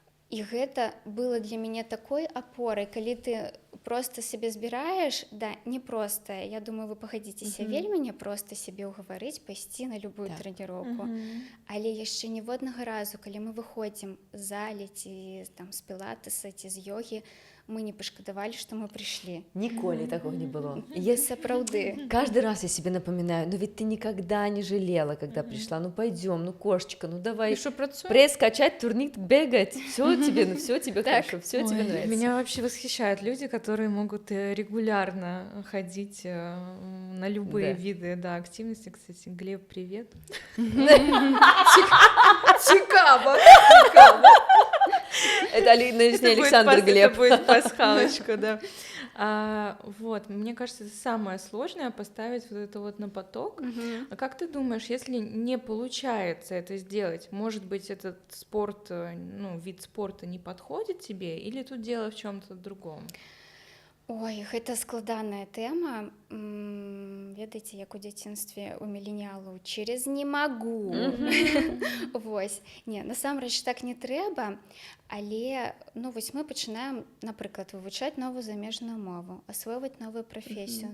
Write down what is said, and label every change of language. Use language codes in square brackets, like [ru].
[be] І гэта было для мяне такой апорай, калі ты просто сябе збіраеш, да, непростае. Я думаю, вы пагадзіцеся, вельмі непроста сябе ўгаварыць, пайсці на любую трэніроўку. Але яшчэ ніводнага разу, калі мы выходзім з залі ці там з пілатэса ці з йогі, мы не пашкадавалі, што мы [ru] пришли. Николи такого не было. [be] Сапраўды. [ru] Каждый раз я себе напоминаю, но ведь ты никогда не жалела, когда пришла. Ну пойдем, ну кошечка, ну давай. Пресс качать, турник бегать. Все тебе хорошо, все тебе нравится. Меня вообще восхищают люди, которые могут регулярно ходить на любые виды активности. Кстати, Глеб, привет. [be] Цікаво. [ru] Это Александр Глеб. Это будет пасхалочка, да. Вот, мне кажется, это самое сложное — поставить вот это вот на поток. А как ты думаешь, если не получается это сделать, может быть, этот спорт, ну, вид спорта не подходит тебе, или тут дело в чем-то другом? [be] Ой, гэта складаная тэма. ведаеце, як у дзяцінстве у міленіялаў [ru] через [be] не магу. Вось. Не, насамрэч так не трэба, але ну, вось мы пачынаем, напрыклад, вывучаць новую замежную мову, асвойваць новую прафесію.